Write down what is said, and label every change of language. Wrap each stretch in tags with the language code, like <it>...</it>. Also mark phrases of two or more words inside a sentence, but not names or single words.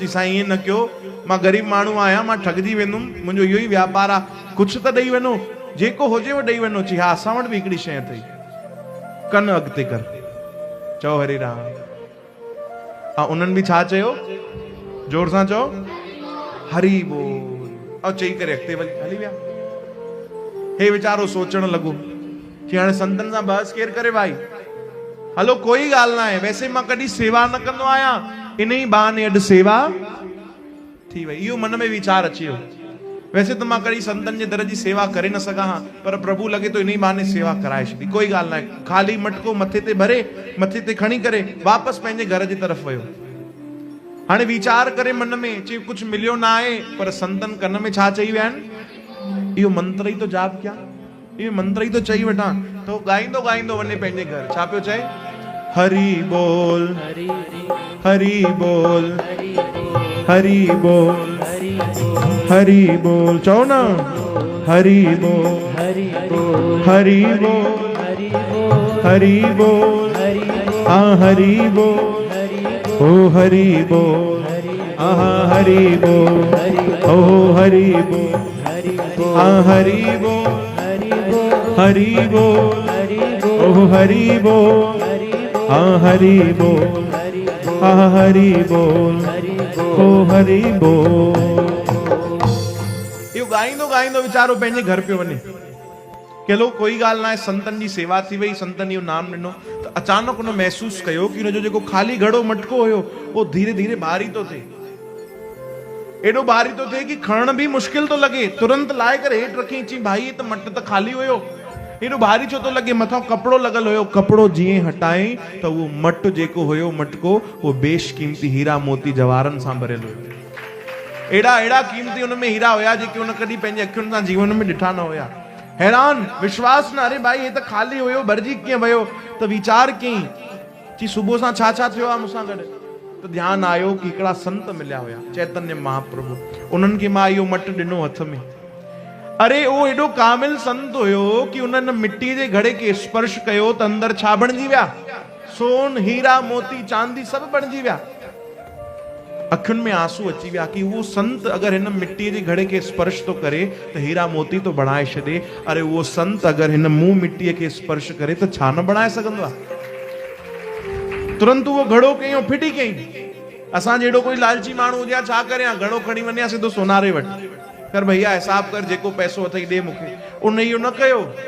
<sd>चई साईं ईअं न कयो, मां ग़रीब माण्हू आहियां, मां ठगजी वेंदुमि, मुंहिंजो इहो ई व्यापार आहे, कुझु त ॾेई वञो, जेको हुजे उहो ॾेई वञो। चई हा असां वटि बि हिकिड़ी शइ अथई, कन अॻिते कर। चओ हरे राम। ऐं उन्हनि बि छा चयो? जोर सां चओ हरी बोल। ऐं चई करे अॻिते हली विया। हे वीचारो सोचण लॻो कि हाणे संतन सां बहस केरु करे भाई? हलो कोई ॻाल्हि न आहे, वैसे मां कॾहिं सेवा न कंदो आहियां, इन ई बहाने अॼु सेवा थी वई। इहो मन में वीचार अची वियो। वैसे त मां कॾहिं संतन जे दर जी सेवा करे न सघां हां, पर प्रभु लॻे तो इन ई बहाने सेवा कराए छॾी। कोई ॻाल्हि न आहे, ख़ाली मटको मथे ते भरे, मथे ते खणी करे वापसि पंहिंजे घर जी तरफ़ वियो। हाणे वीचार करे मन में, चई कुझु मिलियो न आहे, पर संतन कन में छा चई विया आहिनि? इहो मंत्र ई तो जाप कयां, इहो मंत्र ई तो चई वठां। तो ॻाईंदो ॻाईंदो वञे पंहिंजे घर। छा पियो चए? हरि बोल हरि बोल हरि बोल हरि बोल। चओ न हरि बोल हरि बोल हरि बोल हाँ हरि बोल ओ हरि बोल हाँ हरि बोल ओ हरि बोल हाँ हरि बोल हरि बोल ओ हरि बोल हाँ हरि बोल हाँ हरि बोल ओ हरि बोल। इहो ॻाईंदो ॻाईंदो वीचारो पंहिंजे घर पियो वञे। चलो कोई ॻाल्हि न आहे, संतन जी सेवा थी वई, संतन इहो नाम ॾिनो। त अचानक हुन महसूस कयो कि हुनजो जेको ख़ाली घड़ो मटको हुयो उहो धीरे धीरे भारी थो थिए। एडो भारी तो थे कि खणण भी मुश्किल तो लगे, तुरंत लाए करे हेठ रखी ची भाई त मट त खाली हुयो, एडो भारी छो तो लगे, मथां कपड़ो लगल हुयो, कपड़ो जीअं हटाई त वो मट जेको हुयो मटको वो बेशकीमती हीरा मोती जवाहरन सां भरियल हुयो। एड़ा एड़ा कीमती उन में हीरा हुया जेके उन कदी पंहिंजे अखियुनि सां जीवन में ॾिठा न हुया। हैरान, विश्वास न, अरे भाई ये त खाली हुयो, भरजी कीअं वियो, त वीचार कई ची सुबुह सां छा छा थियो आहे मूंसां गॾु, तो ध्यान आयो कि हिकिड़ा संत मिलिया हुया, चैतन्य महाप्रभु, उन्हनि खे मां इहो मट ॾिनो हथ में। अरे वो एडो कामिल संत हुयो कि उन्हनि मिट्टी जे घड़े के स्पर्श कयो त अंदर छा बणजी विया, सोन हीरा मोती चांदी सभु बणजी विया। अखियुनि में आंसू अची विया कि वो संत अगर हिन मिट्टी जे घड़े के स्पर्श तो करे त हीरा मोती तो बणाए छॾे, अरे वो संत अगर हिन मुंह मिट्टीअ खे स्पर्श करे त छा न बणाए सघंदो आहे। तुरंत वो घड़ो कयूं, फिटी कई। असां जहिड़ो कोई लालची माण्हू हुजे छा करे, घड़ो खणी वञे सिधो सोनारे वटि, कर भैया हिसाब कर, जेको पैसो अथई ॾे मूंखे, उन इहो न कयो।</sd>